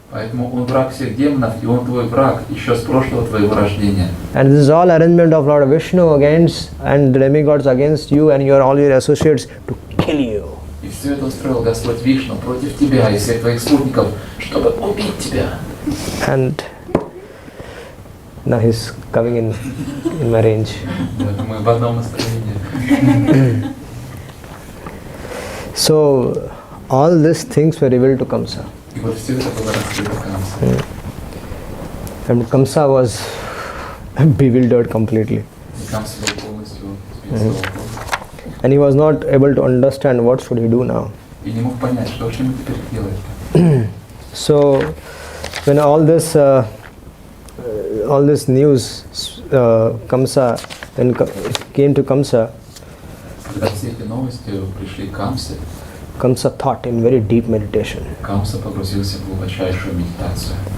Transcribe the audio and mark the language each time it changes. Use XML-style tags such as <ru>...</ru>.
<ru>Поэтому он враг всех демонов, и он твой враг еще с прошлого твоего рождения.</ru> <en>And this is all arrangement of Lord Vishnu against and the demigods against you and all your associates to kill you.</en> <ru>И все это устроил Господь Вишну против тебя и всех твоих спутников, чтобы убить тебя.</ru> <en>And now he's coming in my range.</en> <ru>Мы в одном настроении.</ru> <en>So all these things were revealed to Kamsa.</en> <ru>И вот все это было раскрыто Камсе.</ru> <en>And Kamsa was bewildered completely.</en> <ru>И Камса был полностью сбит с толку.</ru> <en>And he was not able to understand what should he do now.</en> <ru>И не мог понять, что же ему теперь делать.</ru> <en>So when all this news Kamsa came to Kamsa,</en> <ru>Когда все эти новости пришли к Камсе,</ru> <en>Kamsa thought in very deep meditation</en> <ru>Камса погрузился в глубочайшую медитацию.</ru>